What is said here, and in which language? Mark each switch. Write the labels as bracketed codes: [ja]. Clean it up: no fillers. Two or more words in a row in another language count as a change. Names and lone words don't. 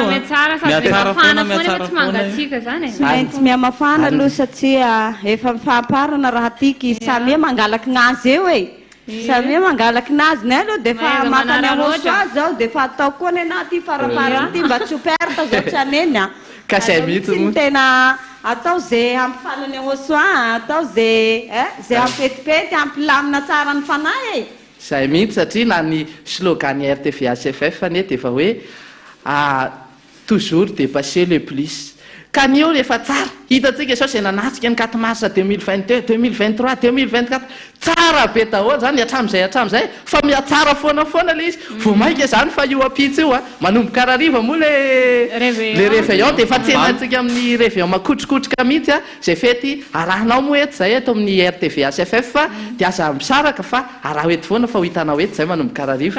[mg] maintsy miamafana aloha satria efa mifamparana raha tiky samia mangalaky gn'azy eo e samia mangalaky gn'azy nay aloha dia fa makany ahosoa zao dia fa atao koa ny anaty faraparany ty mba tsy ho perta zao tsy aneny a tena atao zay ampifanany ahosoa atao zay ampetipety ampilamina tsara ny fanahy e zay mihitsy satria na ny slogan RTV ACFF ne dia efa hoe [fr] toujours dépasser le plus [mg] ka ny eo rehefa tsara hitatsika sao zay nanasika ny 4 mars 2022 2023 2024 tsara be daholo zany hatramin'izay fa miatsara foana le izy vao maika zany fa io apitsy io manomboka arariva moa le réveillon dia efa tsenatsika amin'ny réveillon makotrokotroka mihitsy zay fety arahanao moa eto zay eto amin'ny RTV SFF fa dia aza misaraka fa araha eto foana fa ho hitanao eto zay manomboka arariva